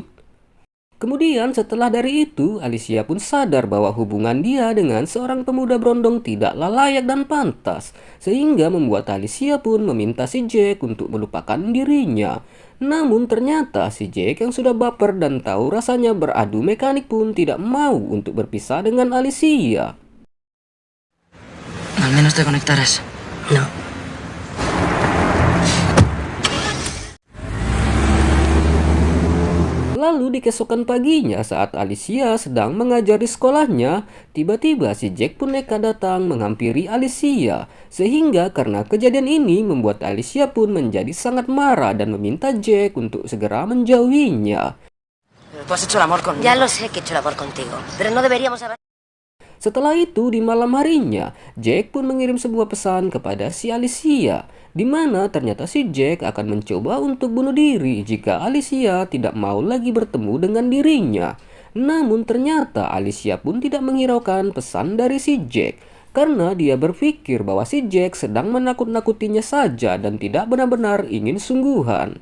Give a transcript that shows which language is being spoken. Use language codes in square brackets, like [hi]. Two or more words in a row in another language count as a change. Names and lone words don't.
[id] Kemudian setelah dari itu, Alicia pun sadar bahwa hubungan dia dengan seorang pemuda berondong tidaklah layak dan pantas, sehingga membuat Alicia pun meminta si Jack untuk melupakan dirinya. Namun ternyata si Jack yang sudah baper dan tahu rasanya beradu mekanik pun tidak mau untuk berpisah dengan Alicia. [es] Al menos te conectarás. No. [id] Lalu di keesokan paginya saat Alicia sedang mengajar di sekolahnya, tiba-tiba si Jack pun nekat datang menghampiri Alicia. Sehingga karena kejadian ini membuat Alicia pun menjadi sangat marah dan meminta Jack untuk segera menjauhinya. [es] Tú has hecho el amor conmigo. Ya lo sé que he hecho el amor contigo, pero no deberíamos haber... [id] Setelah itu di malam harinya, Jack pun mengirim sebuah pesan kepada si Alicia, di mana ternyata si Jack akan mencoba untuk bunuh diri jika Alicia tidak mau lagi bertemu dengan dirinya. Namun ternyata Alicia pun tidak menghiraukan pesan dari si Jack, karena dia berpikir bahwa si Jack sedang menakut-nakutinya saja dan tidak benar-benar ingin sungguhan.